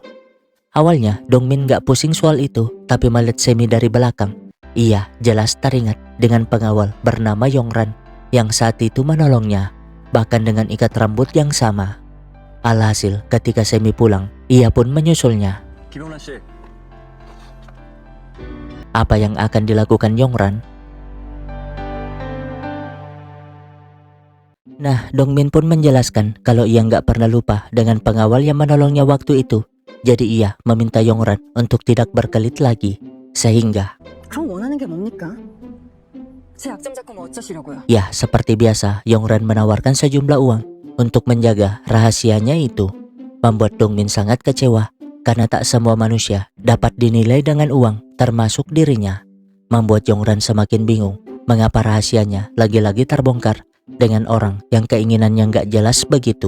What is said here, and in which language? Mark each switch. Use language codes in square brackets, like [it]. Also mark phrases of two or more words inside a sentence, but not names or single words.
[id] Awalnya Dongmin gak pusing soal itu, tapi melihat Semi dari belakang, ia jelas teringat dengan pengawal bernama Yongran yang saat itu menolongnya, bahkan dengan ikat rambut yang sama. Alhasil ketika Semi pulang, ia pun menyusulnya. [ko] 김영란 씨, [id] Apa yang akan dilakukan Yongran? Nah, Dongmin pun menjelaskan kalau ia nggak pernah lupa dengan pengawal yang menolongnya waktu itu. Jadi ia meminta Yongran untuk tidak berkelit lagi. Sehingga, [ko] 그럼 원하는 게 뭡니까? 제 약점 잡고 뭐 어쩌시려고요? [id] ya seperti biasa, Yongran menawarkan sejumlah uang untuk menjaga rahasianya itu. Membuat Dongmin sangat kecewa karena tak semua manusia dapat dinilai dengan uang, termasuk dirinya. Membuat Yongran semakin bingung mengapa rahasianya lagi-lagi terbongkar dengan orang yang keinginannya nggak jelas begitu.